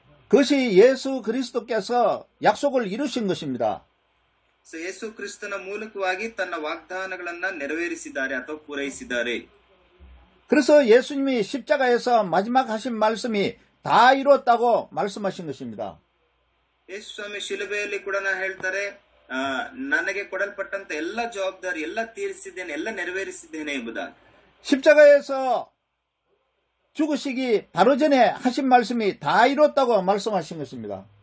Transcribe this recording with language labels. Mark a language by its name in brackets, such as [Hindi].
[Korean] 그것이 예수 그리스도께서 약속을 이루신 것입니다. [Kannada] ಯೇಸು ಕ್ರಿಸ್ತನ ಮೂಲಕವಾಗಿ ತನ್ನ ವಾಗ್ದಾನಗಳನ್ನ ನೆರವೇರಿಸಿದ್ದಾರೆ ಅಥವಾ ಪೂರೈಸಿದ್ದಾರೆ. [Korean] 그래서 예수님이 십자가에서 마지막 하신 말씀이 다 이뤘다고 말씀하신 것입니다. [Kannada] ಯೇಸು ಸ್ವಾಮಿ ಶಿಲುಬೆಯಲ್ಲಿ ಕೂಡ ಹೇಳ್ತಾರೆ, ನನಗೆ ಕೊಡಲ್ಪಟ್ಟಂತ ಎಲ್ಲ ಜವಾಬ್ದಾರಿ ಎಲ್ಲ ತೀರಿಸಿದ್ದೇನೆ, ಎಲ್ಲ ನೆರವೇರಿಸಿದ್ದೇನೆ ಎಂಬುದಾಗಿ. [Korean] 십자가에서 죽으시기 바로 전에 하신 말씀이 다 이뤘다고 말씀하신 것입니다.